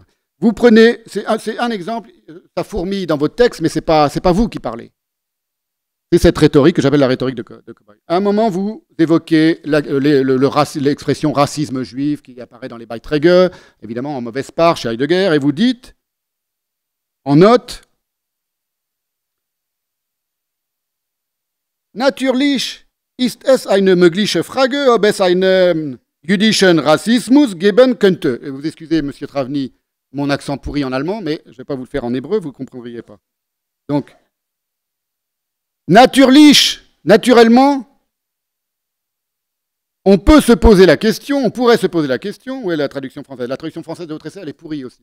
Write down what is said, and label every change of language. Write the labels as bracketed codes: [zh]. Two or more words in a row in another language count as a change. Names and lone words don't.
[fr] Vous prenez, c'est un exemple, ça fourmille dans votre texte, mais ce n'est pas vous qui parlez. C'est cette rhétorique que j'appelle la rhétorique de cow-boy. À un moment, vous évoquez l'expression racisme juif qui apparaît dans les Beiträge, évidemment en mauvaise part chez Heidegger, et vous dites, en note, [de] Natürlich ist es eine mögliche Frage, ob es einen jüdischen Rassismus geben könnte. [fr] Et vous excusez, Monsieur Travny, mon accent pourri en allemand, mais je ne vais pas vous le faire en hébreu, vous ne comprendriez pas. Donc, natürlich, naturellement, on peut se poser la question, on pourrait se poser la question, où est la traduction française? La traduction française de votre essai, elle est pourrie aussi.